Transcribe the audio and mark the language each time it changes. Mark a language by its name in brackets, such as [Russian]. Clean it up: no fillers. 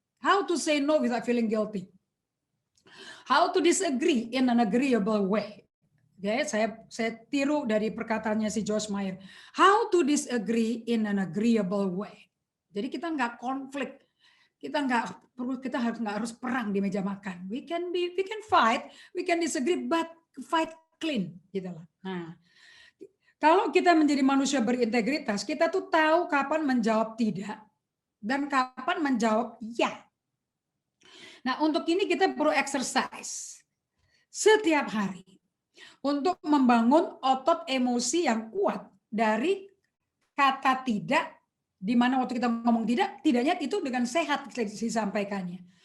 [English] How to say no without feeling guilty. How to disagree in an agreeable way. [Indonesian] Okay, saya tiru dari perkataannya si Joyce Meyer. [English] How to disagree in an agreeable way. [Indonesian] Jadi kita nggak konflik, kita nggak harus perang di meja makan. [English] We can fight, we can disagree, but fight clean, [Indonesian] gitu lah. Nah, kalau kita menjadi manusia berintegritas, kita tuh tahu kapan menjawab tidak dan kapan menjawab ya. Nah, untuk ini kita perlu exercise setiap hari untuk membangun otot emosi yang kuat dari kata tidak, di mana waktu kita ngomong tidak, tidaknya itu dengan sehat disampaikannya.